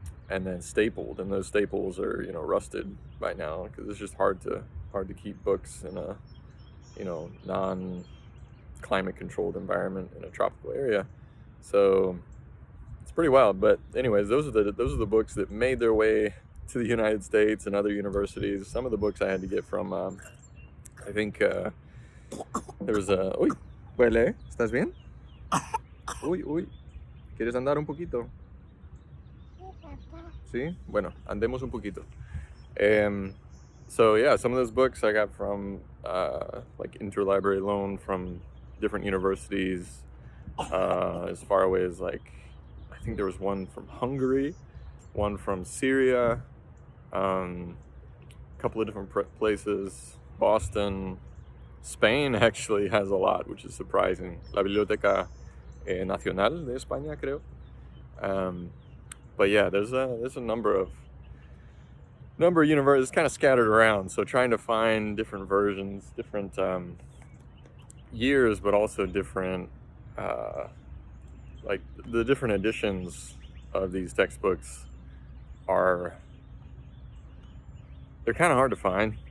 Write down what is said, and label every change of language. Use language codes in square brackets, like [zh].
[en] And then stapled, and those staples are rusted by now because it's just hard to keep books in a non-climate controlled environment in a tropical area. So it's pretty wild. But anyways, those are the books that made their way to the United States and other universities. Some of the books I had to get from I think there was a... [es] Uy, huele, ¿estás bien? Uy, ¿quieres andar un poquito? Sí, bueno, andemos un poquito. [en] So yeah, some of those books I got from like interlibrary loan from different universities, as far away as I think there was one from Hungary, one from Syria, a couple of different places, Boston, Spain actually has a lot, which is surprising. [es] La Biblioteca Nacional de España, creo. [en] But yeah, there's a number of universes kind of scattered around. So trying to find different versions, different years, but also different like the different editions of these textbooks they're kind of hard to find.